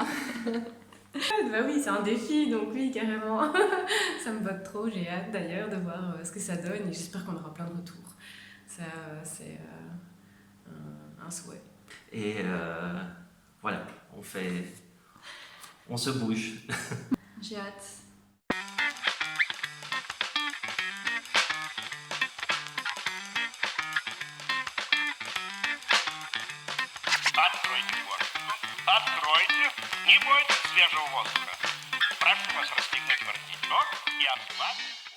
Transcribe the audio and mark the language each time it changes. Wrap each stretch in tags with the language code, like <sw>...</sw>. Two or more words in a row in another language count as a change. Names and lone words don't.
<fr>Bah oui, c'est un défi, donc oui, carrément. Ça me botte trop, j'ai hâte d'ailleurs de voir ce que ça donne et j'espère qu'on aura plein de retours. Ça, c'est un souhait. Et voilà, on se bouge. J'ai hâte.</fr> <ru>Откройте форточку. Откройте. Не бойтесь свежего воздуха. Прошу вас расстегнуть воротничок и ослабить.</ru>